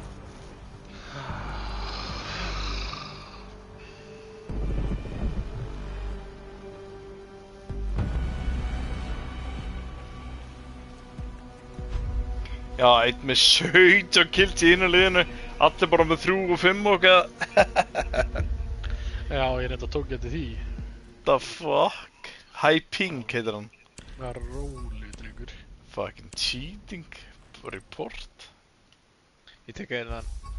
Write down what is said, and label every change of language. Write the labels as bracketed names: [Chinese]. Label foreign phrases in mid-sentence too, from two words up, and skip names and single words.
[Icelandic] Já, einn með 17 kills í einu liðinu. Allir bara með 3 og 5 og eitthvað. Já, ég reynda tók eftir því. [English] The fuck? [Icelandic] High Pink heitir hann. Það er róleg, drengur. [English] Fucking cheating. Report. [Icelandic] Ég tek einn þann.